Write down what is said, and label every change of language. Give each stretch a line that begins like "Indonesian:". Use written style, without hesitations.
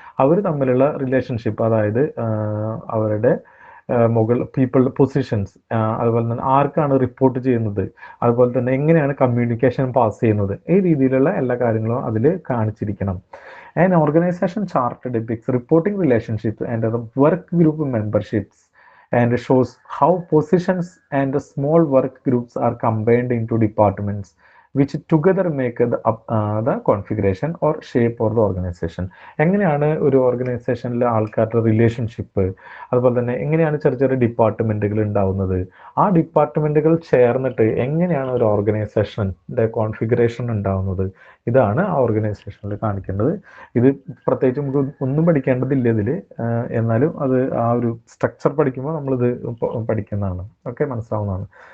Malayalam: അവർ തമ്മിലുള്ള റിലേഷൻഷിപ്പ്, അതായത് അവരുടെ പീപ്പിൾ പൊസിഷൻസ്, അതുപോലെ തന്നെ ആർക്കാണ് റിപ്പോർട്ട് ചെയ്യുന്നത്, അതുപോലെ തന്നെ എങ്ങനെയാണ് കമ്മ്യൂണിക്കേഷൻ പാസ് ചെയ്യുന്നത്, ഈ രീതിയിലുള്ള എല്ലാ കാര്യങ്ങളും അതിൽ കാണിച്ചിരിക്കണം.
English: An organization chart depicts reporting relationships and the work group memberships and shows how positions and the small work groups are combined into departments which together make the configuration or shape of the organization.
Malayalam: എങ്ങനെയാണ് ഒരു ഓർഗനൈസേഷനിലെ ആൾക്കാരുടെ relationship, അതുപോലെ തന്നെ എങ്ങനെയാണ് ചെറിയ ചെറിയ ഡിപ്പാർട്ട്മെൻറ്റുകൾ ഉണ്ടാവുന്നത്, ആ ഡിപ്പാർട്ട്മെൻറ്റുകൾ ചേർന്നിട്ട് എങ്ങനെയാണ് ഒരു ഓർഗനൈസേഷൻ്റെ കോൺഫിഗറേഷൻ ഉണ്ടാവുന്നത്, ഇതാണ് ആ ഓർഗനൈസേഷനിൽ കാണിക്കേണ്ടത്. ഇത് പ്രത്യേകിച്ച് നമുക്ക് ഒന്നും പഠിക്കേണ്ടതില്ല ഇതിൽ, എന്നാലും അത് ആ ഒരു സ്ട്രക്ചർ പഠിക്കുമ്പോൾ നമ്മളിത് പഠിക്കുന്നതാണ്. ഓക്കെ, മനസ്സിലാവുന്നതാണ്.